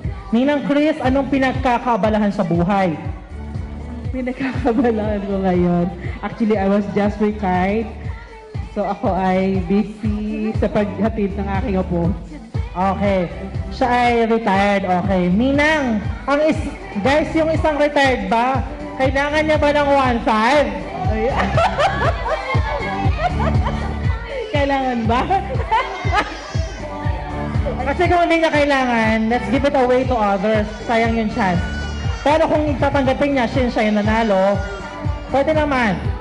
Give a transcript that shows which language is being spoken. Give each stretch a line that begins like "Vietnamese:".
Filipino: Ninang Chris, anong pinagkakabalahan sa buhay? Pinagkakabalaan ko ngayon.
English: Actually, I was just retired.
Filipino: So ako ay busy sa paghatid ng aking apo. Okay. Siya ay retired. Okay. Ninang, guys, yung isang retired ba, kailangan niya ba ng 1.5? Kailangan ba? Kasi kung hindi niya kailangan,
English: let's give it away to others.
Filipino: Sayang yung chance. Pero kung itatanggapin niya, siya yung nanalo, pwede naman.